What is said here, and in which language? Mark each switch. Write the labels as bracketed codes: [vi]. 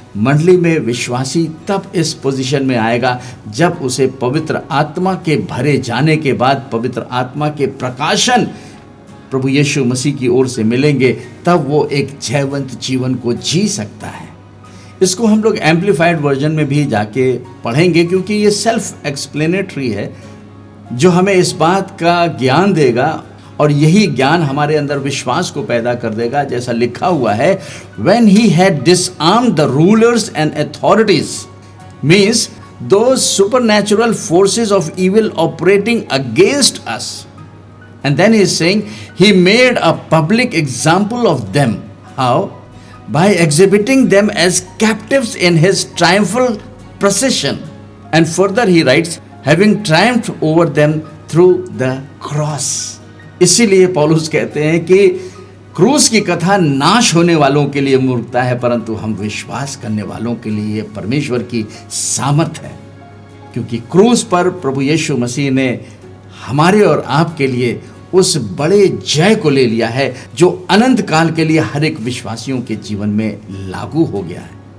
[hi] मंडली में विश्वासी तब इस पोजीशन में आएगा जब उसे पवित्र आत्मा के भरे जाने के बाद पवित्र आत्मा के प्रकाशन प्रभु यीशु मसीह की ओर से मिलेंगे, तब वो एक जयवंत जीवन को जी सकता है। इसको हम लोग एम्प्लीफाइड वर्जन में भी जाके पढ़ेंगे, क्योंकि ये सेल्फ एक्सप्लेनेटरी है जो हमें इस बात का ज्ञान देगा और यही ज्ञान हमारे अंदर विश्वास को पैदा कर देगा। जैसा लिखा हुआ है, [en] when he had disarmed the rulers and authorities, means those supernatural forces of evil operating against us, and then he is saying he made a public example of them. How? By exhibiting them as captives in his triumphal procession. And further he writes, having triumphed over them through the cross. [hi] इसीलिए पौलुस कहते हैं कि क्रूस की कथा नाश होने वालों के लिए मूर्खता है, परंतु हम विश्वास करने वालों के लिए परमेश्वर की सामर्थ है, क्योंकि क्रूस पर प्रभु यीशु मसीह ने हमारे और आपके लिए उस बड़े जय को ले लिया है जो अनंत काल के लिए हर एक विश्वासियों के जीवन में लागू हो गया है।